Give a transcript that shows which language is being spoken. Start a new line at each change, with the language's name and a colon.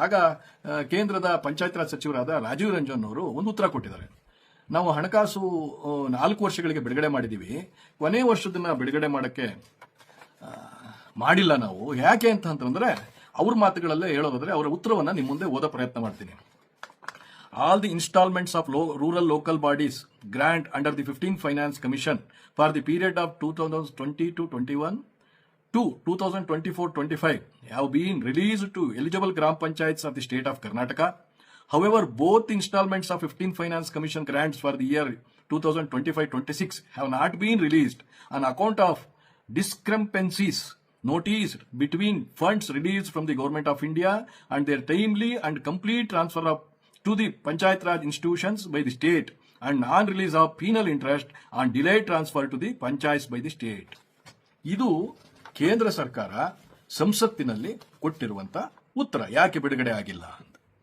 Kannada: ಆಗ ಕೇಂದ್ರದ ಪಂಚಾಯತ್ ರಾಜ್ ಸಚಿವರಾದ ರಾಜೀವ್ ರಂಜನ್ ಅವರು ಒಂದು ಉತ್ತರ ಕೊಟ್ಟಿದ್ದಾರೆ. ನಾವು ಹಣಕಾಸು 4 ವರ್ಷಗಳಿಗೆ ಬಿಡುಗಡೆ ಮಾಡಿದೀವಿ, ಕೊನೆ ವರ್ಷದನ್ನ ಬಿಡುಗಡೆ ಮಾಡಕ್ಕೆ ಮಾಡಿಲ್ಲ ನಾವು. ಯಾಕೆ ಅಂತಂದ್ರೆ ಅವ್ರ ಮಾತುಗಳಲ್ಲೇ ಹೇಳೋದಾದ್ರೆ ಅವರ ಉತ್ತರವನ್ನ ನಿಮ್ಮ ಮುಂದೆ ಓದೋ ಪ್ರಯತ್ನ ಮಾಡ್ತೀನಿ.
English: All the installments of rural local bodies grant under the 15th Finance Commission for the period of 2020-21 to 2024-25 have been released to eligible Gram Panchayats of the state of Karnataka. However, both installments of 15th Finance Commission grants for the year 2025-26 have not been released on account of discrepancies noticed between funds released from the Government of India and their timely and complete transfer to the Panchayat Raj institutions by the state and non-release of penal interest on delayed transfer to the Panchayats by the state.
Kannada: ಇದು ಕೇಂದ್ರ ಸರ್ಕಾರ ಸಂಸತ್ತಿನಲ್ಲಿ ಕೊಟ್ಟಿರುವಂತ ಉತ್ತರ, ಯಾಕೆ ಬಿಡುಗಡೆ ಆಗಿಲ್ಲ ಅಂತ.